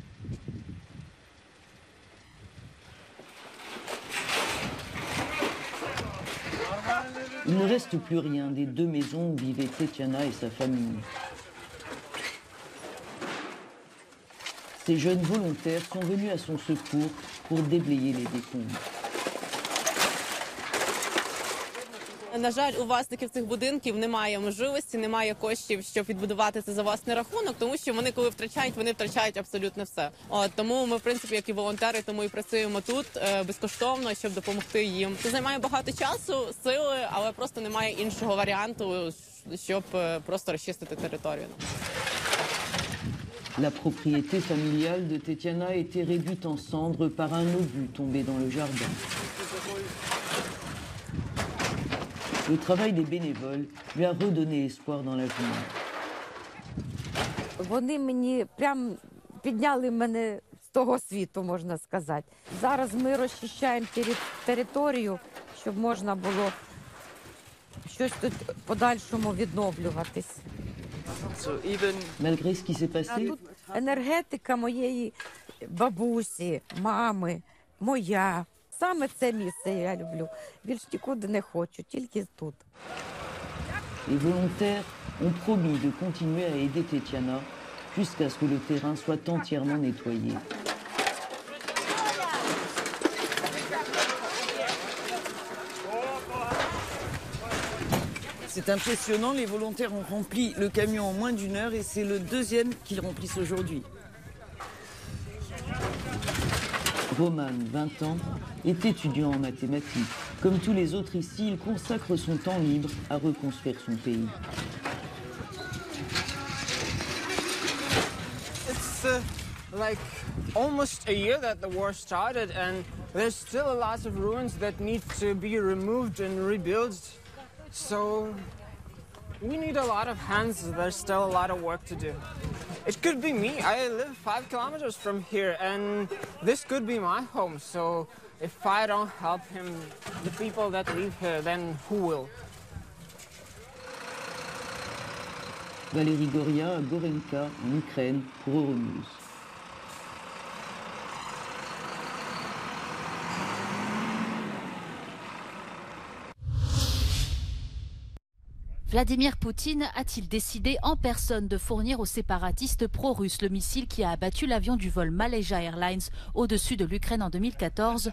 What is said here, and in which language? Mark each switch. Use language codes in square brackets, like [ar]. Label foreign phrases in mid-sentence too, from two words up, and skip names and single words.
[fr] Il ne reste plus rien des 2 maisons où vivaient Tetiana et sa famille. Ces jeunes volontaires sont venus à son secours pour déblayer les décombres. [uk] На жаль, у власників цих будинків немає можливості, немає коштів, щоб відбудувати це за власний рахунок, тому що вони, коли втрачають, вони втрачають абсолютно все. Тому ми, в принципі, як і волонтери, тому і працюємо тут безкоштовно, щоб допомогти їм. Це займає багато часу, сили, але просто немає іншого варіанту, щоб просто розчистити територію. [fr] La propriété familiale de Tetiana a été réduite en cendres par un obus tombé dans le jardin. Le travail des bénévoles lui a redonné espoir dans l'avenir. [uk] Вони мені прям підняли мене з того світу, можна сказати. Зараз ми розчищаємо територію, щоб можна було щось тут подальшому відновлюватись. [fr] Malgré ce qui s'est passé, [uk] Тут енергетика моєї бабусі, мами, моя. Саме це місце я люблю. Більш нікуди не хочу, тільки тут. [fr] les volontaires ont promis de continuer à aider Tetiana jusqu'à ce que le terrain soit entièrement nettoyé. C'est impressionnant, les volontaires ont rempli le camion en moins d'1 heure et c'est le 2e qu'ils remplissent aujourd'hui. Roman, 20 ans, est étudiant en mathématiques. Comme tous les autres ici, il consacre son temps libre à reconstruire son pays. [en] It's like almost a year that the war started and there's still a lot of ruins that need to be removed and rebuilt. So we need a lot of hands. There's still a lot of work to do. It could be me. I live 5 kilometers from here and this could be my home. So if I don't help him, the people that live here, then who will? [fr] Valérie Goria à Gorenka, en Ukraine, pour Euronews. Vladimir Poutine a-t-il décidé en personne de fournir aux séparatistes pro-russes le missile qui a abattu l'avion du vol Malaysia Airlines au-dessus de l'Ukraine en 2014 ?